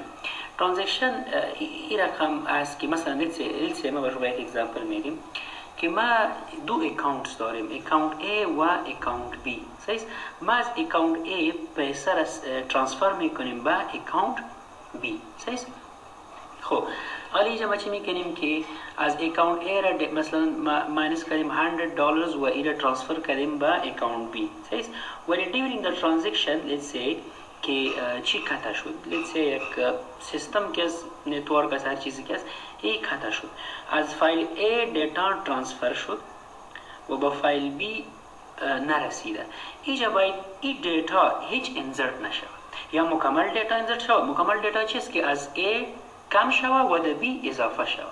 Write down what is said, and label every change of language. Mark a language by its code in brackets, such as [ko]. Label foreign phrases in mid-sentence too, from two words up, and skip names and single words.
[fa] ترانزکشن این رقم است که مثلا لیتس ما برای یک اگزامپل میگیم که ما دو اکاونت داریم اکاونت A و اکاونت B صحیح ما از اکاونت A پیسه را ترانسفر میکنیم به اکاونت B صحیح. خب حالا اینجا ما چی میکنیم که از اکاونت A را مثلا ماینس کردیم $100 و این را ترانسفر کردیم به اکاونت B صحیح ولی [en] during the transaction let's say [fa] که چی خطا شد [en] let's say [fa] یک سیستم که از نتورک از هر چیزی که است این خطا شد از فایل A دیتا ترانسفر شد و به فایل B نرسیده. اینجا باید این دیتا هیچ انزرت نشود یا مکمل دیتا انزرت شود. مکمل دیتا چیست که از A کم شود و در B اضافه شود.